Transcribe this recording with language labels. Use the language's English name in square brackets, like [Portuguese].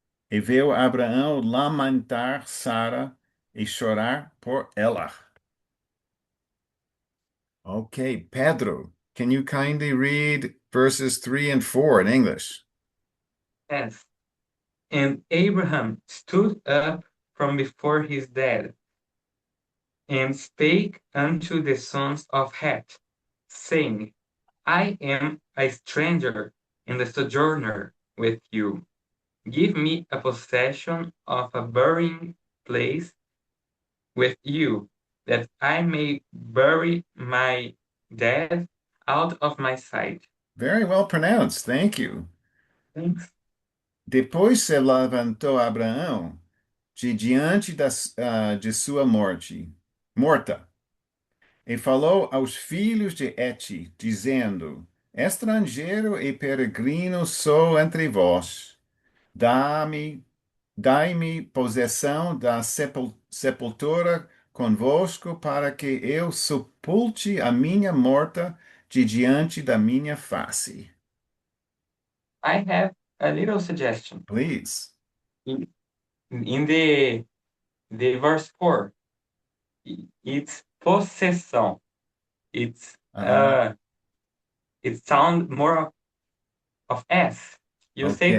[Portuguese] E veio Abraão lamentar Sara e chorar por ela. [English] Okay, Pedro, can you kindly read verses 3 and 4 in English? Yes. And Abraham stood up from before his dead, and spake unto the sons of Heth, saying, I am a stranger and a sojourner with you. Give me a possession of a burying place with you, that I may bury my dead out of my sight. Very well pronounced. Thank you. Thanks. [Portuguese] Depois se levantou Abraão de diante de sua morta, e falou aos filhos de Heti, dizendo: Estrangeiro e peregrino sou entre vós. Dai-me possessão da sepultura convosco, para que eu sepulte a minha morta de diante da minha face. [English] I have a little suggestion. Please. In the verse 4, it's possession. It's it sounds more of S. You say a